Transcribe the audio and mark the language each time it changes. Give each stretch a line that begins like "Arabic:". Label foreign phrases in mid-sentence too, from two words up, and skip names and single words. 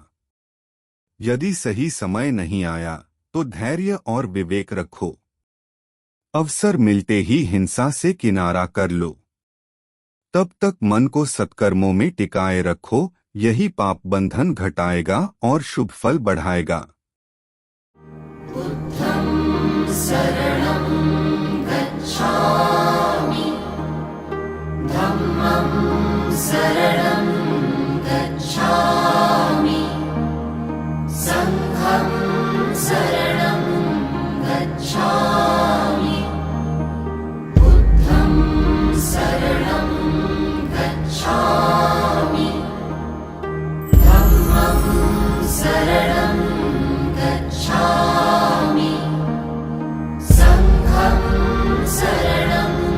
Hindi: यदि सही समय नहीं आया तो धैर्य और विवेक रखो। अवसर मिलते ही हिंसा से किनारा कर लो। तब तक मन को सत्कर्मों में टिकाए रखो, यही पाप बंधन घटाएगा और शुभ फल बढ़ाएगा।
Pali: बुद्धं शरणं गच्छामि, धम्मं शरणं गच्छामि, संघं शरणं गच्छामि, बुद्धं शरणं गच्छामि, धम्मं शरणं गच्छामि, संघं शरणं